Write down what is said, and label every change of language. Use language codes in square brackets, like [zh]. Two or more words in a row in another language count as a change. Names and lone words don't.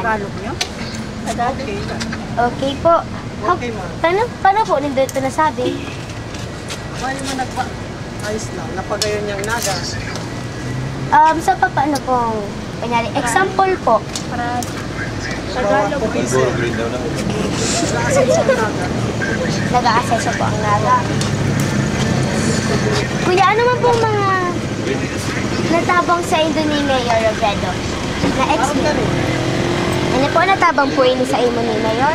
[tl] Tagalog niyo? Okay. Okay po. [en] Okay, ma'am. [tl] Paano po nito nasabi? Paano mo ayos lang. [bik] Napagayon niyang naga. [tl] Sa paano pong, kanyari, example po. Para Tagalog. Siguro green daw na. Naka-asenso ang naga. Nag-aaseso po ang naga. [bik] Kuya, ano man pong mga natabang sa imo ni Mayor Robredo? [tl] Na ex-mayor? [bik] Ano po natabang po ini sa imo ni Mayor?